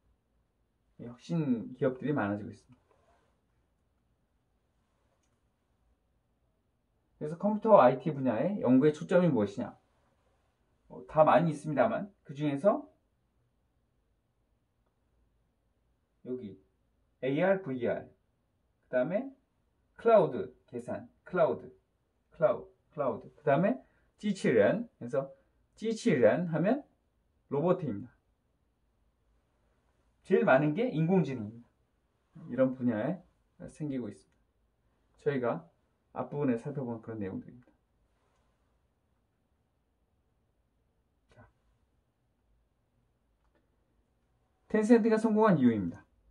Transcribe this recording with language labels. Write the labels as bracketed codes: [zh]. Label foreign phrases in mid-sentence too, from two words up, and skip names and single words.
[ko] 혁신 기업들이 많아지고 있습니다. 그래서 컴퓨터와 IT 분야의 연구의 초점이 무엇이냐? 다 많이 있습니다만 그 중에서 여기 AR, VR, 그 다음에 클라우드 계산, 클라우드, 그 다음에 机器人, 그래서 机器人 하면 로봇입니다. 제일 많은 게 인공지능입니다. 이런 분야에 생기고 있습니다. 저희가 앞부분에 살펴본 그런 내용들입니다. 자, 텐센트가 성공한 이유입니다.